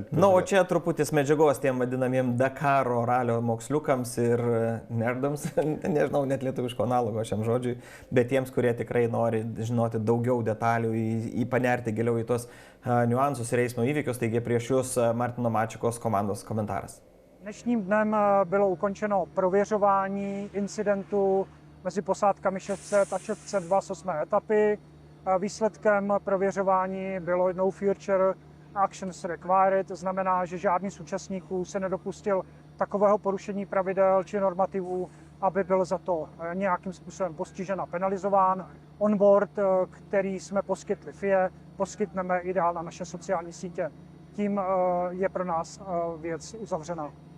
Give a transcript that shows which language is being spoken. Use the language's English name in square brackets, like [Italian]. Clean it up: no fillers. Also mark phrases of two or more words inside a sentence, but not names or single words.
[Lithuanian] Na, o čia truputis medžiagos tiem vadinamiem Dakaro ralio moksliukams ir nerdams, nežinau net lietuviško analogo šiam žodžiui, bet tiems, kurie tikrai nori žinoti daugiau detalių, panerti giliau į tos niuansus ir eismo įvykius, taigi prieš jūs Martino Mačikos komandos komentaras. [Czech] Dnešním dnem bylo ukončeno prověřování incidentu mezi posádkami 600 a 602 z 8. etapy. Výsledkem prověřování bylo [English] no future actions required, [Czech] to znamená, že žádný z účastníků se nedopustil takového porušení pravidel či normativů, aby byl za to nějakým způsobem postižen a penalizován. Onboard, který jsme poskytli FIA, poskytneme i dál na naše sociální sítě. Tím je pro nás věc uzavřená.